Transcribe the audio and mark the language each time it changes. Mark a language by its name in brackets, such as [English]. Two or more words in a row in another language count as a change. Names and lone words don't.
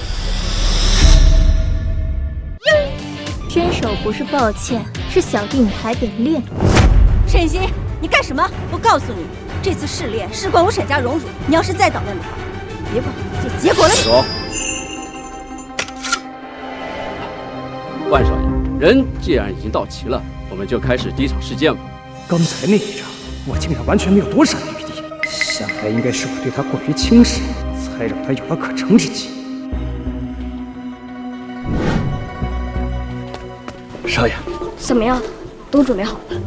[Chinese] 伸手不是抱歉，是小弟你还得练。沈星，你干什么？我告诉你，这次试炼事关我沈家荣辱，你要是再捣乱的话，别管这结果了。说，万少爷，人既然已经到齐了，我们就開始第一場試劍吧。剛才那一仗，我竟然完全沒有躲閃的餘地，想來應該是我對他過於輕視，才讓他有了可乘之機。少爺，怎麼樣？都準備好了？